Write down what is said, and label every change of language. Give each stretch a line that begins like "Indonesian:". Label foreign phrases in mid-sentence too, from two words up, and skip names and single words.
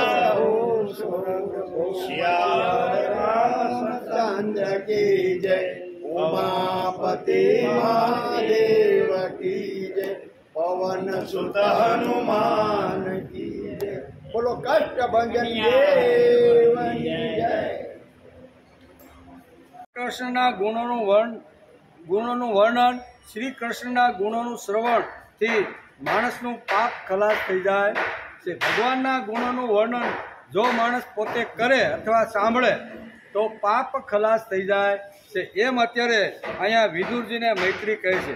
Hindi: श्याम रामचंद्र की जय उमापति महादेव की जय पवन सुत हनुमान की जय बोलो कष्ट भंजन देव की जय।
Gujarati: કૃષ્ણના ગુણોનું વર્ણન શ્રી કૃષ્ણના ગુણોનું શ્રવણથી માણસનું પાપ ખલાસ થઈ જાય છે। ભગવાનના ગુણોનું વર્ણન જો માણસ પોતે કરે અથવા સાંભળે તો પાપ ખલાસ થઈ જાય છે એમ અત્યારે અહીંયા વિદુરજીને મૈત્રી કહે છે।